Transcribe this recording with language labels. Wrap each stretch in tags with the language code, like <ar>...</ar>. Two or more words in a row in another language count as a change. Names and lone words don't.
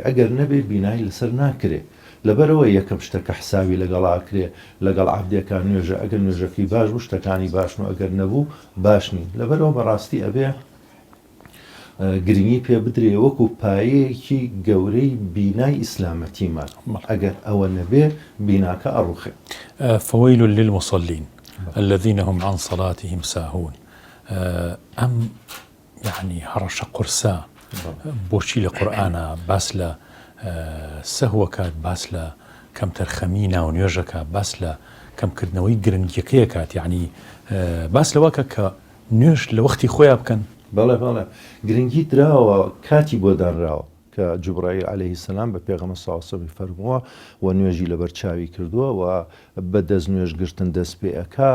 <ckb>ئەگەر نەبێ بینایی لەسەر ناکرێ. لەبەرەوە یەکەم شتەکە حساوی لەگەڵاکرێ لەگەڵ عەبدێکان نوێژە، ئەگەر نوێژەکەی باش بوو شتەکانی باشن و ئەگەر نەبوو باش نین. لەبەرەوە بەڕاستی ئەبێ گرنگی پێ بدرێ وەکو پایەیەکی گەورەی بینای ئیسلامەتیمان. ئەگەر ئەوە نەبێ بیناکە ئەڕوخێ.</ckb> <ar>فويل للمصلين الذين هم عن صلاتهم ساهون.</ar> <ckb>ئەم يعني هەڕەشە قورسە بۆچی لە قورئانە باس لە سەهوەکات، باس لە کەم تەرخەمی ناو نوێژەکە، باس لە کەمکردنەوەی گرنگیەکەیە کات، یعنی باس لەوەکە کە نوێژ لە وەختی خۆیان بکەن. بەڵێ گرنگی دراوە، کاتی بۆ دانراوە کە جوبرائیل</ckb> <ar>عەلەیهی سەلام</ar> <ckb>بە پێغەمبەر</ckb> <ar>صلی الله علیه وسلم</ar> <ckb>فەرمووە و نوێژی لەبەر چاوی کردووە و بە دەست نوێژگرتن دەست پێ ئەکا.</ckb>